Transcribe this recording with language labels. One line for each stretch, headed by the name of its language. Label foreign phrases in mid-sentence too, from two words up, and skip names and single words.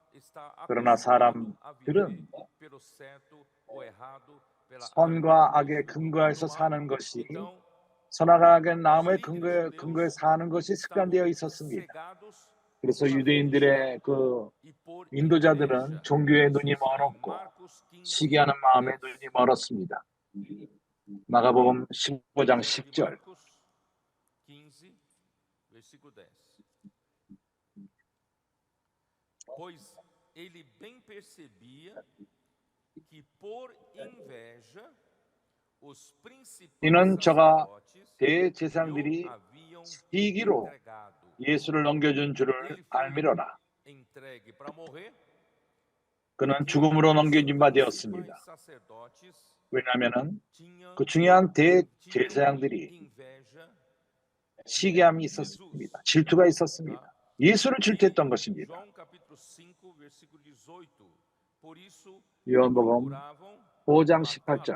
Korean: 그러나 사람들은 선과 악의 근거에서 사는 것이, 선과 악의 나무의 근거에 사는 것이 습관되어 있었습니다. 그래서 유대인들의 그 인도자들은 종교의 눈이 멀었고 시기하는 마음에 눈이 멀었습니다. 마가복음 15장 10절
Portuguese: Pois ele bem percebia que por inveja os
Korean: 이는
Portuguese: principais
Korean: 저가
Portuguese: sacerdotes
Korean: 대제사장들이
Portuguese: o haviam
Korean: 시기로
Portuguese: entregado.
Korean: 예수를 넘겨준 줄을
Portuguese: Ele foi
Korean: 알미로라.
Portuguese: entregue para morrer.
Korean: 그는 죽음으로 넘겨진 바 되었습니다.
Portuguese: Principais sacerdotes
Korean: 왜냐하면
Portuguese: tinham
Korean: 그 중요한 대제사장들이
Portuguese: inveja
Korean: 시기함이 있었습니다. 질투가 있었습니다. 예수를 질투했던 것입니다. 요한복음 5장 18절.